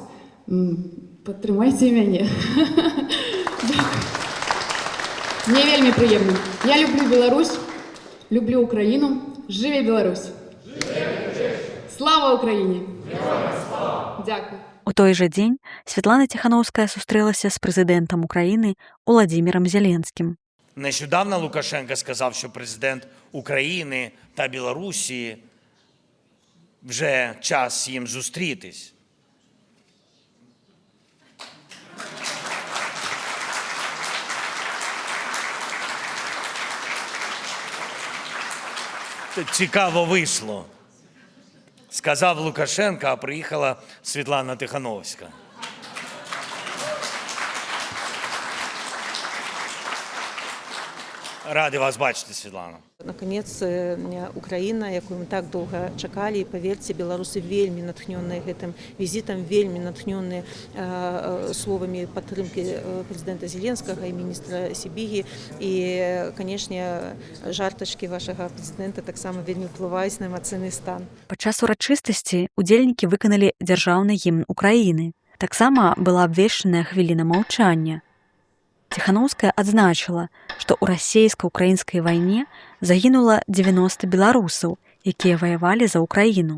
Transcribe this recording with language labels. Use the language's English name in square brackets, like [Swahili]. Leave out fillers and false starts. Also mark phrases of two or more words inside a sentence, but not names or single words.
[Belarusian] Падтрымайце мяне. Мне вельмі прыемна. Я люблю Беларусь, люблю Украіну. Жыве Беларусь! Слава Украіне! Дзякуй! У той жа дзень Святлана Ціханаўская сустрэлася з прэзідэнтам Украіны Уладзімірам Зеленскім. [Ukrainian] Нещодавно Лукашенко сказав, що президент України та Білорусі вже час їм зустрітись. Цікаво вийшло. Сказав Лукашенко, а приїхала Світлана Тихановська. Ради вас бачити, Світлана. [Belarusian] Наконец, Украина, якую мы так долго чакали, [Russian] и поверьте, [Belarusian] белорусы вельмі натхненные гэтым визитом, вельмі натхненные словами падтрымки президента Зеленского и министра Сибиги. [Russian] И, конечно, [Belarusian] жартачки вашего президента таксама вельмі ўплываюць на эмацыйны стан. Падчас урачыстасці удзельнікі выканалі дзяржаўны гімн Украіны. Таксама была абвешчаная хвіліна маўчання. Ціханаўская адзначыла, што ў расейска-украінскай вайне загінула 90 беларусаў, якія ваявалі за Украіну.